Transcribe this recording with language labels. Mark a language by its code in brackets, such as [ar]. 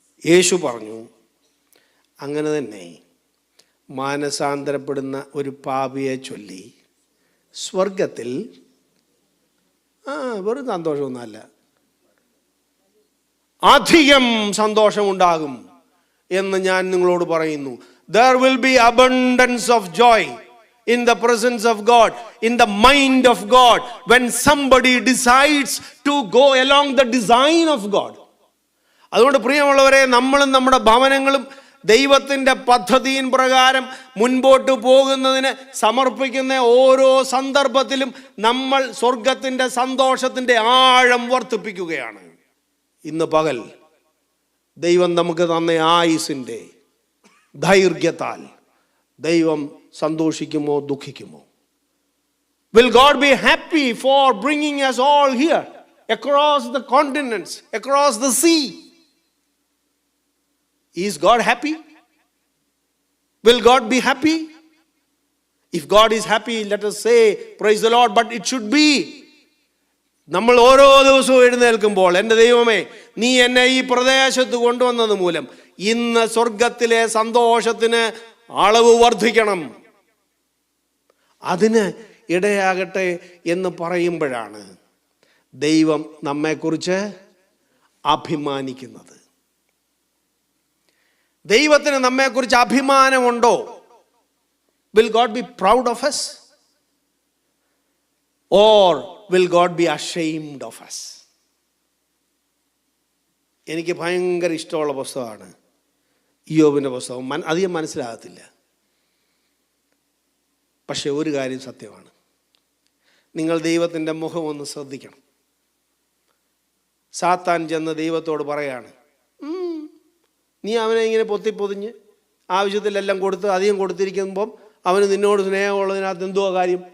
[ml] യേശു പറഞ്ഞു, അങ്ങനെ തന്നെ മാനസാന്തരപ്പെടുന്ന ഒരു പാപിയെ ചൊല്ലി സ്വർഗത്തിൽ വെറും സന്തോഷമൊന്നുമല്ല, അധികം സന്തോഷമുണ്ടാകും എന്ന് ഞാൻ നിങ്ങളോട് പറയുന്നു. [en] There will be abundance of joy in the presence of God, in the mind of God, when somebody decides to go along the design of God. [ml] അതുകൊണ്ട് പ്രിയമുള്ളവരെ, നമ്മളും നമ്മുടെ ഭവനങ്ങളും ദൈവത്തിൻ്റെ പദ്ധതിயின் പ്രകാരം മുൻപോട്ട് പോകുന്നതിന് സമർപ്പിക്കുന്ന ഓരോ സന്ദർഭത്തിലും നമ്മൾ സ്വർഗത്തിൻ്റെ സന്തോഷത്തിൻ്റെ ആഴം വർദ്ധിപ്പിക്കുകയാണ്. ഇന്ന് പകൽ ദൈവം നമുക്ക് തന്ന ആയുസിൻ്റെ ദൈർഘ്യത്താൽ ദൈവം സന്തോഷിക്കുമോ ദുഃഖിക്കുമോ? [en] Will God be happy for bringing us all here across the continents, across the sea? Is God happy? Will God be happy? If God is happy, let us say praise the Lord, but it should be, [ml] നമ്മൾ ഓരോ ദിവസവും എഴുന്നേൽക്കുമ്പോൾ, എൻ്റെ ദൈവമേ, നീ എന്നെ ഈ പ്രദേശത്ത് കൊണ്ടുവന്നത് മൂലം ഇന്ന് സ്വർഗത്തിലെ സന്തോഷത്തിന് അളവ് വർദ്ധിക്കണം, അതിന് ഇടയാകട്ടെ എന്ന് പറയുമ്പോഴാണ് ദൈവം നമ്മെക്കുറിച്ച് അഭിമാനിക്കുന്നത്. ദൈവത്തിന് നമ്മെക്കുറിച്ച് അഭിമാനമുണ്ടോ? [en] Will God be proud of us? Or will God be ashamed of us? [ml] എനിക്ക് ഭയങ്കര ഇഷ്ടമുള്ള പുസ്തകമാണ് ഇയ്യോബിൻ്റെ പുസ്തകം. അധികം മനസ്സിലാകത്തില്ല, പക്ഷെ ഒരു കാര്യം സത്യമാണ്, നിങ്ങൾ ദൈവത്തിൻ്റെ മുഖം ഒന്ന് ശ്രദ്ധിക്കണം. സാത്താൻ ചെന്ന് ദൈവത്തോട് പറയാണ്, നീ അവനെ ഇങ്ങനെ പൊത്തിപ്പൊതിഞ്ഞ് ആവശ്യത്തിലെല്ലാം കൊടുത്ത് അധികം കൊടുത്തിരിക്കുമ്പം അവന് നിന്നോട് സ്നേഹമുള്ളതിനകത്ത് എന്തോ കാര്യം?